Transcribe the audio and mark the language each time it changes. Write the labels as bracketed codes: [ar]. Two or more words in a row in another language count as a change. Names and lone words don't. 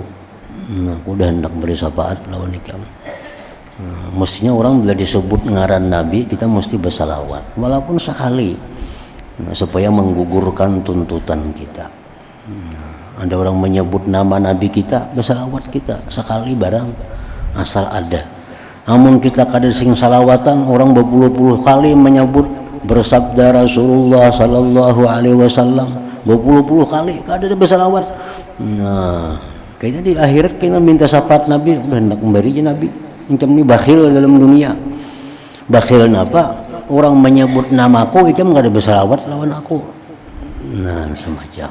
[bjn] Aku dah hendak beri syafaat lawan ikam. Mestinya orang bila disebut ngaran Nabi kita mesti bersalawat walaupun sekali, supaya menggugurkan tuntutan kita. Ada orang menyebut nama Nabi kita, bersalawat kita sekali barang asal ada. Namun kita kada sing salawatan, orang berpuluh-puluh kali menyebut bersabda Rasulullah [ar] صلى الله عليه وسلم [bjn] berpuluh-puluh kali kada ada bersalawat. Nah, kayaknya di akhirat kita minta syafaat Nabi, udah hendak memberi Nabi. Incam ni bakhil dalam dunia. Bakhil napa? Orang menyebut namaku, incam enggak ada bersalawat lawan aku. Nah, semacam.